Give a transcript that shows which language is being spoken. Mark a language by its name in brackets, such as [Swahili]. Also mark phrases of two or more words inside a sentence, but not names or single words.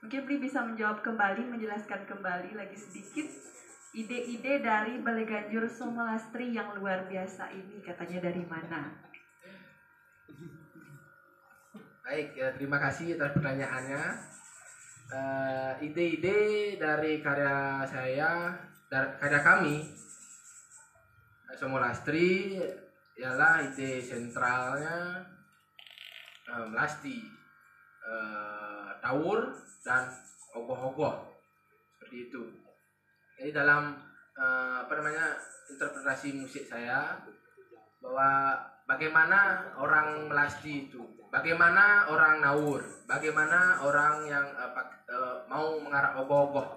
[Indonesian] Mungkin Bli bisa menjawab kembali, menjelaskan kembali lagi sedikit ide-ide dari Balai Ganjur Somolastri yang luar biasa ini, katanya dari mana? Baik, ya, terima kasih atas pertanyaannya. Ide-ide dari karya saya, dari karya kami, Somolastri, ialah ide sentralnya melasti, tawur dan ogoh-ogoh, seperti itu. Jadi dalam interpretasi musik saya, bahwa bagaimana orang melasti itu, bagaimana orang nawur, bagaimana orang yang mau mengarah ogoh-ogoh.